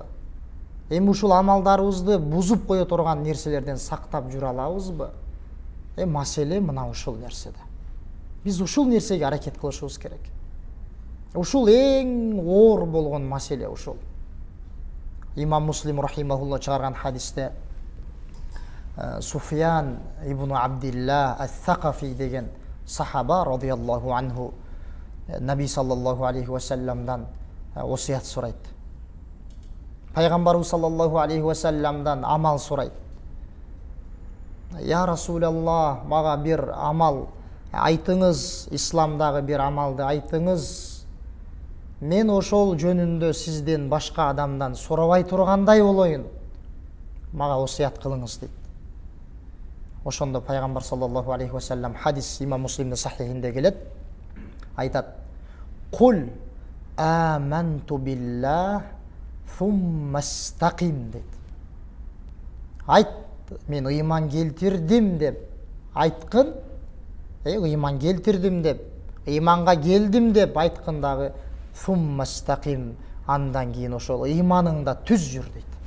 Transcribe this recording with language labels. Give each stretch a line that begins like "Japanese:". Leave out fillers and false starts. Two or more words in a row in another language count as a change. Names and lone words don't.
Kyrgyz: Эми ушул амалдарыбызды бузуп кое турган нерселерден сактап жүрө алабызбы? Маселе мына ушул нерседе. Биз ушул нерсеге аракет кылышыбыз керек. Ушул эң оор болгон маселе ушул. Имам Муслим рахимахулла чыгарган хадисте Суфьян ибн Абдилла ас-Сакафи деген сахаба
Arabic: رضي الله عنه
Kyrgyz: Наби
Arabic: صلى الله عليه
Kyrgyz: ва салламдан осият сурайт. Пайгамбарыбыз
Arabic: صلى الله عليه
Kyrgyz: ва салламдан амал сурайт.
Arabic: يا رسول الله,
Kyrgyz: мага бир амал айтыңыз, исламдагы бир амалды айтыңыз. Мен ошол жөнүндө сизден башка адамдан сурабай тургандай болоюн. Мага осият кылыңыз дейт. Ошондо пайгамбар
Arabic: صلى الله عليه وسلم
Kyrgyz: хадис Имам Муслимдин сахихинде келет. Айтат:
Arabic: "قل آمنت بالله ثم استقم"
Kyrgyz: дейт. Айт, мен ыйман келтирдим деп айткын. Ыйман келтирдим деп, ыйманга келдим деп айткын дагы
Arabic: ثم استقم,
Kyrgyz: андан кийин ошол ыйманыңда түз жүр дейт.